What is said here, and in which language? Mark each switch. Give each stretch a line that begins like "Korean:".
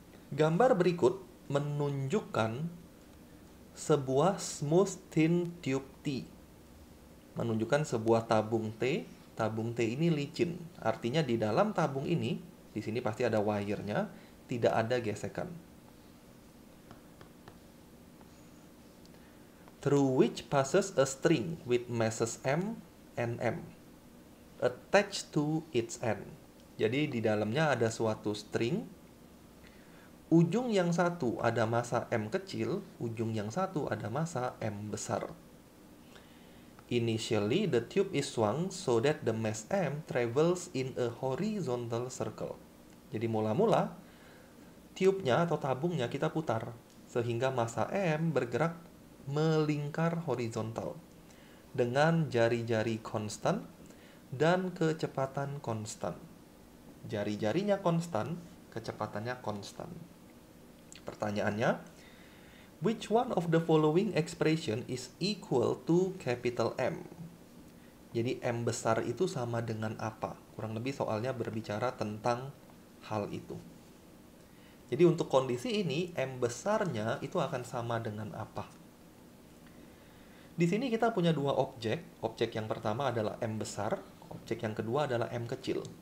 Indonesian: Gambar berikut menunjukkan sebuah
English: smooth thin tube
Indonesian: T. Menunjukkan sebuah tabung T. Tabung T ini licin. Artinya di dalam tabung ini, di sini pasti ada wire-nya, tidak ada gesekan.
English: Through which passes a string with masses M and M attached to its end.
Indonesian: Jadi di dalamnya ada suatu string. Ujung yang satu ada massa M kecil, ujung yang satu ada massa M besar.
English: Initially, the tube is swung so that the mass M travels in a horizontal circle.
Indonesian: Jadi mula-mula, tube-nya atau tabungnya kita putar, sehingga massa M bergerak melingkar horizontal dengan jari-jari konstan dan kecepatan konstan. Jari-jarinya konstan, kecepatannya konstan. Pertanyaannya,
English: which one of the following expression is equal to capital M?
Indonesian: Jadi M besar itu sama dengan apa? Kurang lebih soalnya berbicara tentang hal itu. Jadi untuk kondisi ini, M besarnya itu akan sama dengan apa? Di sini kita punya dua objek. Objek yang pertama adalah M besar, objek yang kedua adalah M kecil.